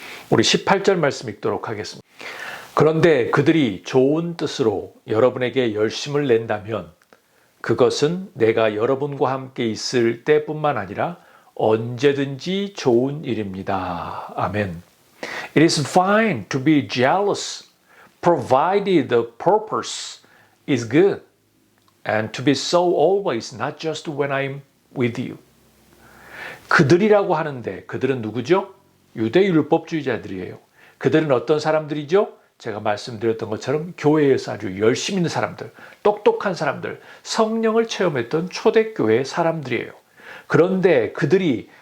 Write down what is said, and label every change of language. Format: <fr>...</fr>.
<ko>우리 18절 말씀 읽도록 하겠습니다. 그런데 그들이 좋은 뜻으로 여러분에게 열심을 낸다면 그것은 내가 여러분과 함께 있을 때뿐만 아니라 언제든지 좋은 일입니다. 아멘.</ko> <en>It is fine to be jealous, provided the purpose is good, and to be so always, not just when I'm with you.</en> <ko>그들이라고 하는데 그들은 누구죠? 유대 율법주의자들이에요. 그들은 어떤 사람들이죠? 제가 말씀드렸던 것처럼 교회에서 아주 열심히 있는 사람들, 똑똑한 사람들, 성령을 체험했던 초대교회 사람들이에요. 그런데 그들이</ko>